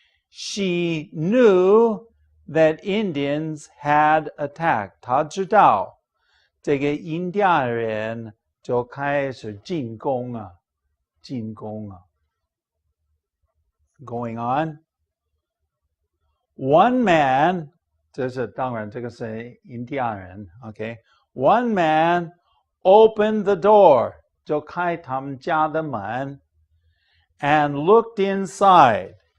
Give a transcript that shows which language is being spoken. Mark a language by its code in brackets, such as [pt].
[en] She knew that Indians had attacked. [zh] 她知道这个印第安人就开始进攻啊. [en] Going on. One man, [zh] 当然这个是印第安人, [en] okay? One man opened the door, [zh] 就开他们家的门, [en] and looked inside.